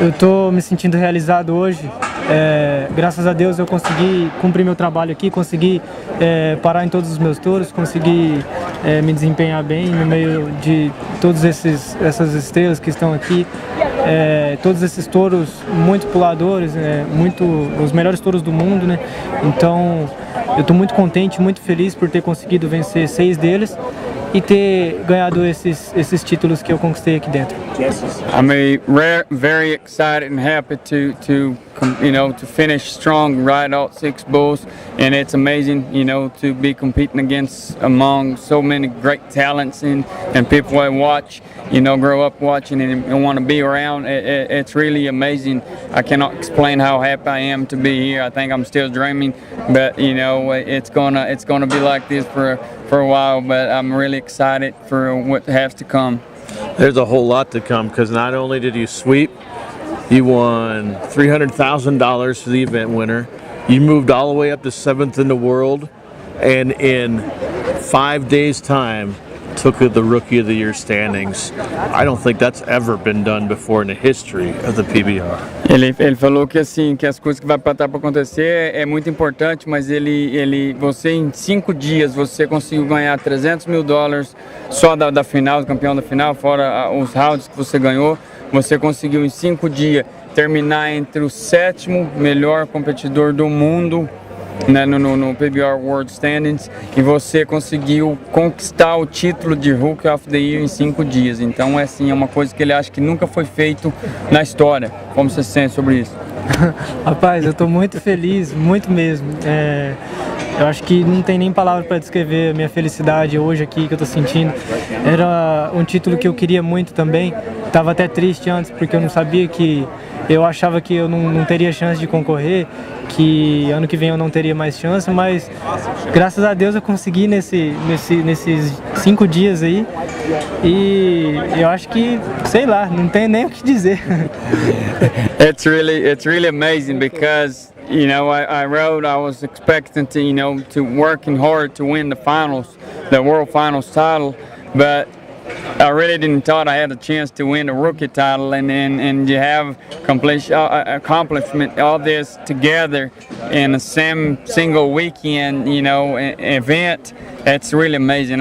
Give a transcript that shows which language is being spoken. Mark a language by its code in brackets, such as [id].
[pt] Eu estou me sentindo realizado hoje. Graças a Deus eu consegui cumprir meu trabalho aqui, consegui parar em todos os meus touros, consegui me desempenhar bem no meio de todas essas estrelas que estão aqui. Todos esses touros muito puladores, os melhores touros do mundo, né? Então eu estou muito contente, muito feliz por ter conseguido vencer 6 deles e ter ganhado esses títulos que eu conquistei aqui dentro. [en] I'm very excited and happy to finish strong, ride all 6 bulls, and it's amazing, to be competing among so many great talents and people I watch, grow up watching and want to be around. It's really amazing. I cannot explain how happy I am to be here. I think I'm still dreaming, but it's gonna be like this for a while. But I'm really excited for what has to come. There's a whole lot to come, because not only did you sweep, you won $300,000 for the event winner. You moved all the way up to 7th in the world, and in 5 days' time, took the Rookie of the Year standings. I don't think that's ever been done before in the history of the PBR. [pt] Ele falou que assim, que as coisas que vai estar para acontecer é muito importante, mas você em 5 dias você conseguiu ganhar $300 mil só da final, do campeão da final, fora os rounds que você ganhou. Você conseguiu em 5 dias terminar entre o 7º melhor competidor do mundo, né, no PBR World Standings, e você conseguiu conquistar o título de Rookie of the Year em 5 dias. Então é uma coisa que ele acha que nunca foi feito na história. Como você se sente sobre isso? Rapaz, eu estou muito feliz, muito mesmo. Eu acho que não tem nem palavra para descrever a minha felicidade hoje aqui que eu estou sentindo. Era um título que eu queria muito também. Estava até triste antes porque eu não sabia que... Eu achava que eu não teria chance de concorrer, que ano que vem eu não teria mais chance, mas graças a Deus eu consegui nesses 5 dias aí, e eu acho que, sei lá, não tem nem o que dizer. [en] It's really amazing because I was expecting to working hard to win the World Finals title, but I really didn't thought I had a chance to win the rookie title, and you have accomplishment all this together in the same single weekend, event. It's really amazing.